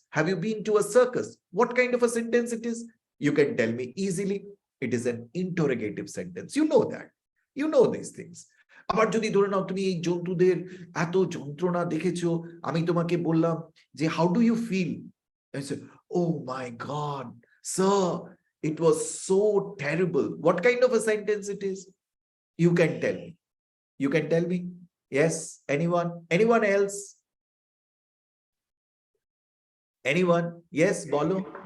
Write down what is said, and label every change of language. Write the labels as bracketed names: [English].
[English] Have you been to a circus? What kind of a sentence it is? You can tell me easily. It is an interrogative sentence. You know that. You know these things. [Bangla] আবার যদি ধরে নাও তুমি এই জন্তুদের এত যন্ত্রণা দেখেছো, আমি তোমাকে বললাম যে [English] how do you feel? I said, oh my God, sir, it was so terrible. What kind of a sentence it is? You can tell me. You can tell me. Yes, anyone? Anyone else? Anyone? Yes, bolo.